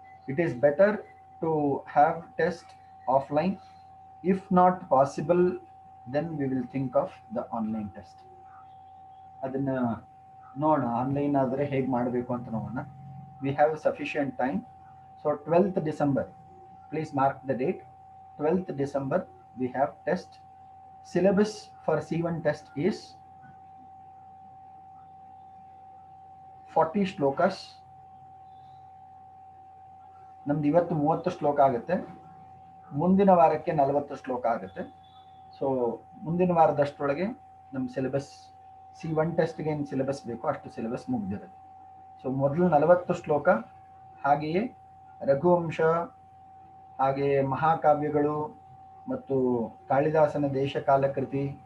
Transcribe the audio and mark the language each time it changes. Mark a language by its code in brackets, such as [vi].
[en] It is better to have test offline. If not possible then we will think of the online test. [kn] ಅದನ್ನು ನೋಡೋಣ, online ಆದರೆ ಹೇಗೆ ಮಾಡಬೇಕು ಅಂತ ನೋಡೋಣ. [en] We have sufficient time. So 12th December, please mark the date. 12th December we have test. Syllabus for C1 test is 40 shlokas. [kn] ನಮ್ದು ಇವತ್ತು 30 ಶ್ಲೋಕ ಆಗುತ್ತೆ, ಮುಂದಿನ ವಾರಕ್ಕೆ 40 ಶ್ಲೋಕ ಆಗುತ್ತೆ. ಸೊ ಮುಂದಿನ ವಾರದಷ್ಟರೊಳಗೆ ನಮ್ಮ ಸಿಲೆಬಸ್ C1 ಟೆಸ್ಟ್ಗೆ ಏನು ಸಿಲೆಬಸ್ ಬೇಕೋ ಅಷ್ಟು ಸಿಲೆಬಸ್ ಮುಗಿದಿರುತ್ತೆ. ಸೊ ಮೊದಲು 40 ಶ್ಲೋಕ, ಹಾಗೆಯೇ ರಘುವಂಶ, ಹಾಗೆಯೇ ಮಹಾಕಾವ್ಯಗಳು ಮತ್ತು ಕಾಳಿದಾಸನ ದೇಶಕಾಲ ಕೃತಿ.